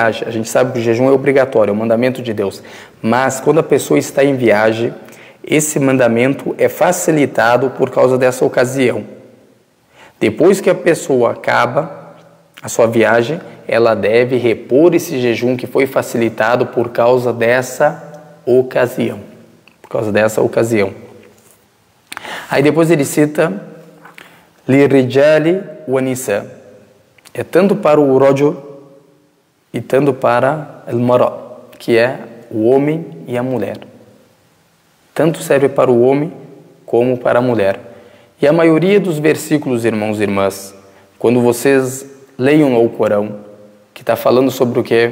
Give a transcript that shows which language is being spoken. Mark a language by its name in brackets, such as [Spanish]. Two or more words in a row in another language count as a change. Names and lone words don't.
[Portuguese] A gente sabe que o jejum é obrigatório, é um mandamento de Deus. Mas quando a pessoa está em viagem, esse mandamento é facilitado por causa dessa ocasião. Depois que a pessoa acaba a sua viagem, ela deve repor esse jejum que foi facilitado por causa dessa ocasião. Por causa dessa ocasião. Aí depois ele cita [Arabic] للرجال و نساء. [Portuguese] É tanto para o rajul e tanto para o mara, que é o homem e a mulher. Tanto serve para o homem como para a mulher. E a maioria dos versículos, irmãos e irmãs, quando vocês leiam o Corão, que está falando sobre o quê?